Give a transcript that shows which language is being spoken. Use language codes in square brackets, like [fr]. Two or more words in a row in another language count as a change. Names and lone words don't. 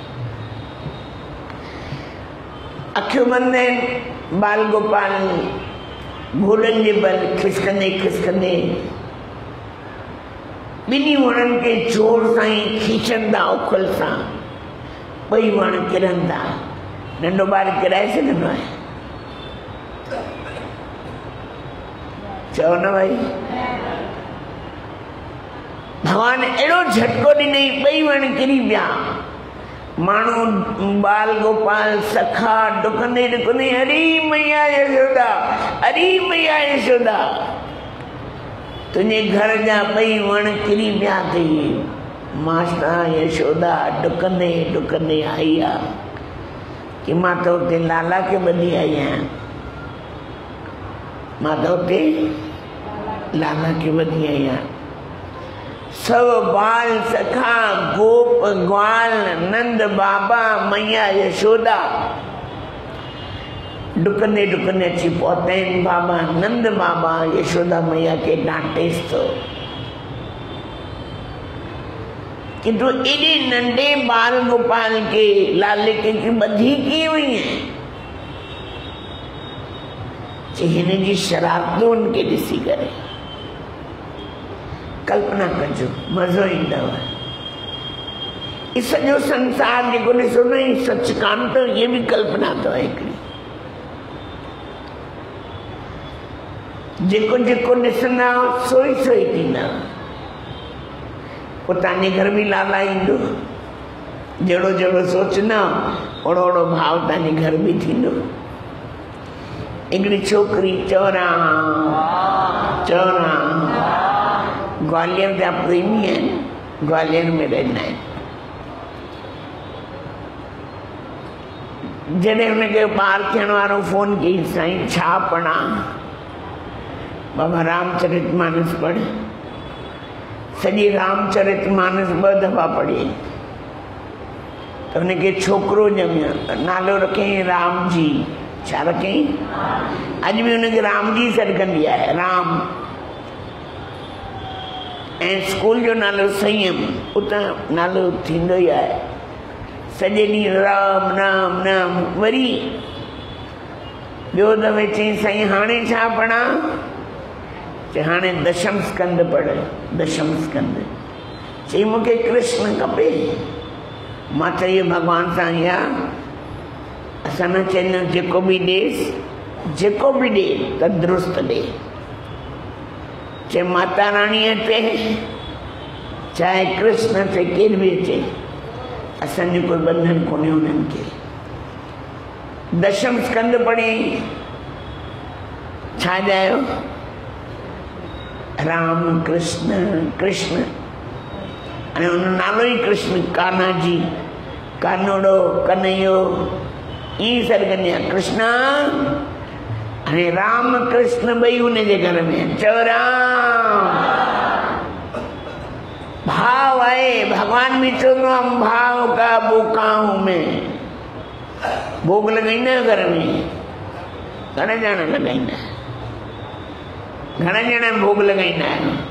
[sd] अखियूं बंदि आहिनि, बाल गोपाल गोॾनि जे बल खिसकंदे ॿिन्ही वणनि खे जोर सां ई खींचनि था उखल सां, ॿई वण किरनि था। नंढो ॿार किराए सघंदो आहे? चओ न भाई। भगवान अहिड़ो झटको ॾिनई, ॿई वण किरी पिया। माण्हू बाल गोपाल सखा डुकंदे हरी मैया यशोदा, हरी मैया यशोदा, तुंहिंजे घर जा ॿई वण किरी पिया अथई। माता यशोदा डुकंदे आई आहे कि मां त उते लाला खे ॿधी आई आहियां, मां त उते लाला खे ॿधी आई आहियां। सब बाल सखा गोप ग्वाल नंद बाबा मैया यशोदा डुकंदे अची पहुता आहिनि। बाबा नंद बाबा यशोदा मैया खे डांटेसि थो, किंतु एॾे नंढे बाल गोपाल के लाले के ॿधी कीअं वई है? हिन जी शरारतूं उनके ॾिसी करे कल्पना कजो, मज़ो ईंदव। इस सॼो संसार जेको ॾिसो न, ही सच कान अथव, [hi] ये भी [sd] कल्पना अथव हिकिड़ी। जेको ॾिसंदा सोई थींदा। पोइ तव्हांजे घर में लाला ईंदो, जहिड़ो सोचंदा ओड़ो भाव तव्हांजे घर में थींदो। हिकिड़ी छोकिरी चौरा ग्वालियर जा प्रेमी आहिनि, ग्वालियर में रहंदा आहिनि। जॾहिं हुनखे ॿार थियण वारो फोन कई, साईं छा पढ़ा? बाबा रामचरितमानस पढ़, सॼी रामचरितमानस 2 दफ़ा पढ़ी तो उनके छोकरो ॼमियो, नालो रखियईं राम जी। छा रखियईं? अॼु बि उनखे राम जी सॾकंदी आहे, राम। ऐं स्कूल जो नालो संयम, उतां नालो थींदो ई आहे। सॼे ॾींहुं राम नाम नाम। वरी ॿियो दफ़े चई साईं हाणे छा पढ़ां? चई हाणे दशम स्कंद पढ़। दशम स्कंद। चई मूंखे कृष्ण खपे। मां चई भॻवान सां या असां न चवंदा जेको बि ॾेसि, जेको बि ॾे तंदुरुस्त ॾे। चाहे माता रानी अचे, चाहे कृष्ण अचे, केर बि अचे, असांजो कोई बंधन कोन्हे उन्हनि खे। दशम स्कंद पढ़ी छा ॼायो? राम कृष्ण कृष्ण, अने उन नालो ई कृष्ण। कान्हा जी, कानोड़ो, कन्हैयो, ई सॾकंदी आहे कृष्णा। अने राम कृष्ण ॿई उनजे घर में। चओ राम। भाव आहे। भगवान भी चवंदो आहे भाव का बुकाऊं में। भोग लगाईंदा आहियो घर में? घणा ॼणा लगाईंदा? घणा ॼणा भोग लगाईंदा आहियो?